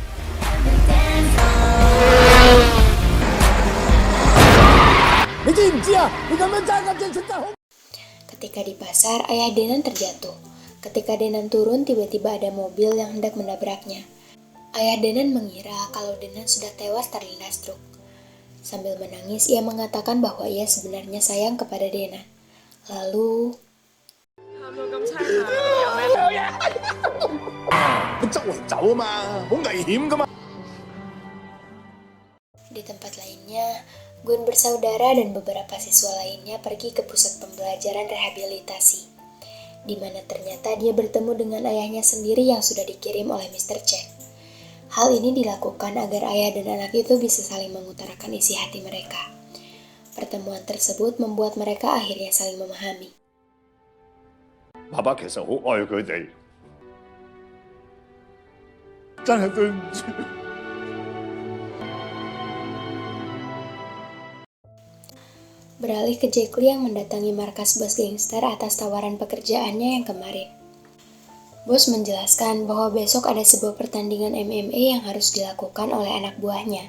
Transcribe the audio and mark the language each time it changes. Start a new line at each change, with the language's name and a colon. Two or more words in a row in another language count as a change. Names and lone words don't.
Indonesian: Ketika di pasar, ayah Denan terjatuh. Ketika Denan turun, tiba-tiba ada mobil yang hendak menabraknya. Ayah Denan mengira kalau Denan sudah tewas terlindas truk. Sambil menangis, ia mengatakan bahwa ia sebenarnya sayang kepada Denan. Lalu,
Cantonese: 周圍走啊嘛，好危險噶嘛。
Indonesian: di tempat lainnya, Gun bersaudara dan beberapa siswa lainnya pergi ke pusat pembelajaran rehabilitasi, di mana ternyata dia bertemu dengan ayahnya sendiri yang sudah dikirim oleh Mr. Chen. Hal ini dilakukan agar ayah dan anak itu bisa saling mengutarakan isi hati mereka. Pertemuan tersebut membuat mereka akhirnya saling memahami.
Cantonese: 爸爸其實好愛佢哋，真係對唔住。
Indonesian: Beralih ke Jack Lee yang mendatangi markas bos gangster atas tawaran pekerjaannya yang kemarin. Bos menjelaskan bahwa besok ada sebuah pertandingan MMA yang harus dilakukan oleh anak buahnya.